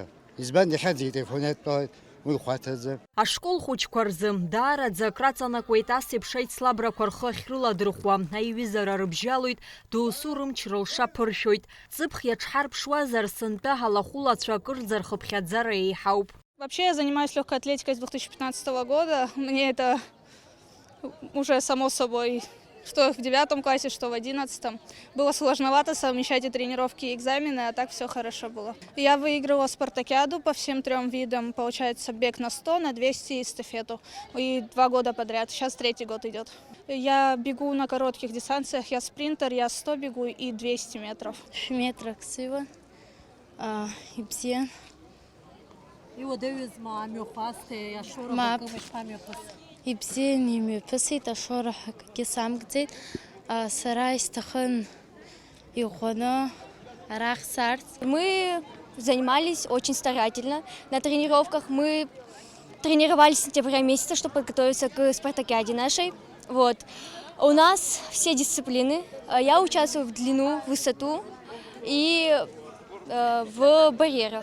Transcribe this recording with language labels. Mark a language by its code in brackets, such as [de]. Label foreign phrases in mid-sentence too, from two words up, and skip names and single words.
[ab] Избан иахьаӡеит ихәнатәалеит. Ашкол хәыҷқәа рзы даараӡа акраҵанакуеит ас еиԥш аицлабрақәа рхы ахьрыладырхуа. Аиҩызара рыбжьалоит, доусу рымч рылша ԥыршәоит. Ҵыԥх иаҽҳарԥшуазар сынтәа ҳалахәылацәа акырӡа рхыԥхьаӡара еиҳауп. [ru] Вообще я занимаюсь легкой атлетикой с 2015 года. Мне это уже само собой, что в 9 классе, что в 11. Было сложновато совмещать и тренировки, и экзамены, а так все хорошо было. Я выигрывала спартакиаду по всем 3 видам. Получается, бег на 100, на 200 и эстафету. И 2 года подряд. Сейчас 3-й год идет. Я бегу на коротких дистанциях. Я спринтер, я 100 бегу и 200 метров. Метра красиво. И все. И вот я [ab] Ибзиан имҩаԥысит, ашоураҳақгьы самгӡеит. Сара исҭахын иӷәӷәаны арахь саарц. [ru] Мы занимались очень старательно. На тренировках мы тренировались с сентября месяца, чтобы подготовиться к спартакиаде нашей. Вот. У нас все дисциплины. Я участвую в длину, в высоту и в барьерах.